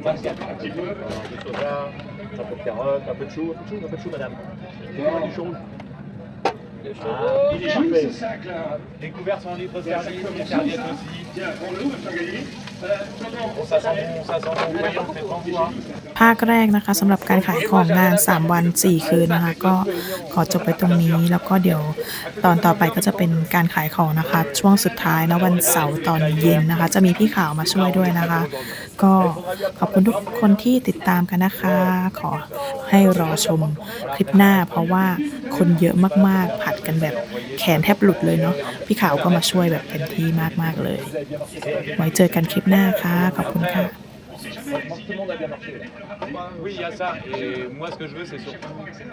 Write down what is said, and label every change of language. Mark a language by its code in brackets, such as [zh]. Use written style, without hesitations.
[fr] 24, un petit peu de soja, un peu de carotte, un peu de chou, un peu de chou, madame. Du chou rouge. Ah, il est parfait. Les couverts sont en libre service, les serviettes aussi. Bon, ça sent bon, vous voyez, on fait pas vous, hein. [th] ภาคแรกนะคะสำหรับการขายของงาน3วัน4คืนนะคะก็ขอจบไปตรงนี้แล้วก็เดี๋ยวตอนต่อไปก็จะเป็นการขายของนะคะช่วงสุดท้ายนะวันเสาร์ตอนเย็นนะคะจะมีพี่ข่าวมาช่วยด้วยนะคะก็ขอบคุณทุกคนที่ติดตามกันนะคะขอให้รอชมคลิปหน้าเพราะว่าคนเยอะมากๆผัดกันแบบแขนแทบหลุดเลยเนาะพี่ข่าวก็มาช่วยแบบเต็มที่มากๆเลยไว้เจอกันคลิปหน้าค่ะขอบคุณค่ะ [fr] Tout le monde a bien marché. Oui, il y a ça. Et moi, ce que je veux, c'est surtout tout le monde.